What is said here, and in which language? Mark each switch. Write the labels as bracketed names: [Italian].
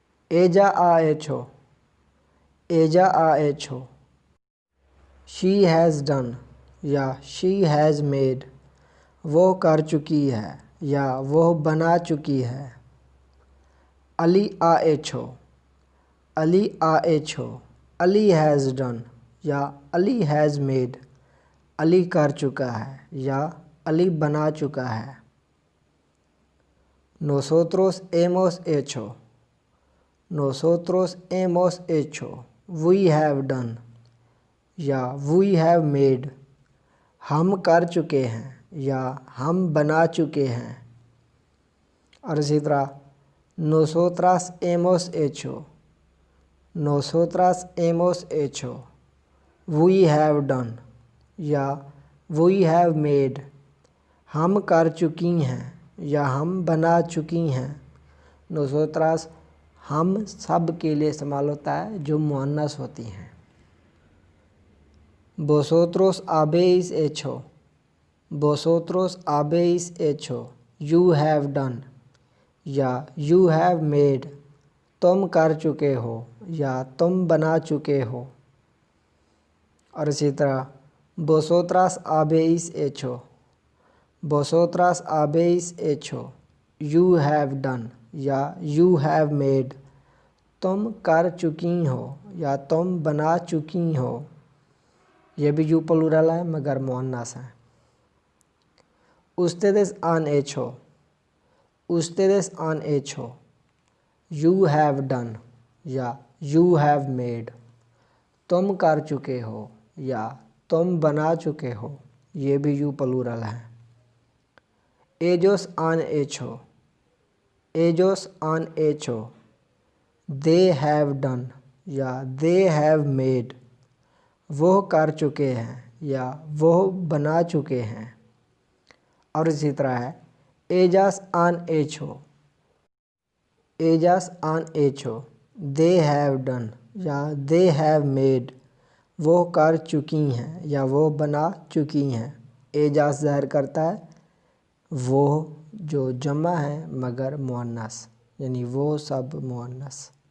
[Spanish] एजा आ एच हो, एजा आ एच हो, [English] she has done [Hindi] या [English] she has made, [Hindi] वो कर चुकी है या वो बना चुकी है। [Spanish] अली आ एच हो, अली आ एच हो, [English] Ali has done [Hindi] या [English] Ali has made, [Hindi] अली कर चुका है या अली बना चुका है। [Spanish] Nosotros hemos hecho, nosotros hemos hecho, [English] we have done [Hindi] या [English] we have made, [Hindi] हम कर चुके हैं या हम बना चुके हैं। और इसी तरह [Spanish] nosotras hemos hecho, nosotras hemos hecho, [English] we have done [Hindi] या [English] we have made, [Hindi] हम कर चुकी हैं या हम बना चुकी हैं। nosotras हम सब के लिए इस्तेमाल होता है जो मुअन्नस होती हैं। [Spanish] vosotros habéis hecho, vosotros habéis hecho, [English] you have done [Hindi] या [English] you have made, [Hindi] तुम कर चुके हो या तुम बना चुके हो। और इसी तरह [Spanish] vosotras habéis hecho, vosotras habéis hecho, [English] you have done [Hindi] या [English] you have made, [Hindi] तुम कर चुकी हो या तुम बना चुकी हो। ये भी यू प्लूरल है मगर मुअन्नस है। [Spanish] ustedes han hecho, ustedes han hecho, [English] you have done [Hindi] या [English] you have made, [Hindi] तुम कर चुके हो या तुम बना चुके हो। ये भी यू प्लूरल है। [Spanish] ellos han hecho, ellos han hecho, [English] they have done [Hindi] या [English] they have made, [Hindi] वो कर चुके हैं या वो बना चुके हैं। और इसी तरह है [Spanish] ellas han hecho, ellas han hecho, [English] they have done [Hindi] या [English] they have made, [Hindi] वो कर चुकी हैं या वो बना चुकी हैं। ellas ज़ाहिर करता है वो जो जमा है मगर मुअन्नस, यानी वो सब मुअन्नस।